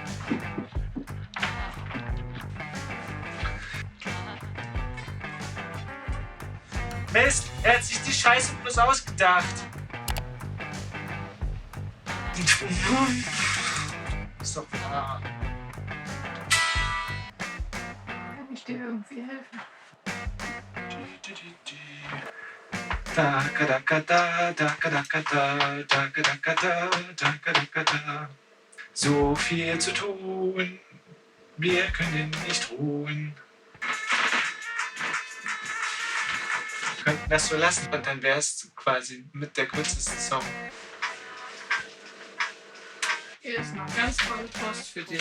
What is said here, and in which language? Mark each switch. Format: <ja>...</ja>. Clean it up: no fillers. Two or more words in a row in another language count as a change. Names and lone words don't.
<de>Mist, er hat sich die Scheiße bloß ausgedacht. Ist doch wahr. Kann ich dir irgendwie helfen? Da, ka, da, ka, da, da, ka, da, ka, da, da, ka, da, ka, da, da, ka, da, ka, da. So viel zu tun, wir können nicht ruhen. Wir könnten das so lassen und dann wäre es quasi mit der kürzeste Song. Hier ist noch ganz tolle Post für dich.</de>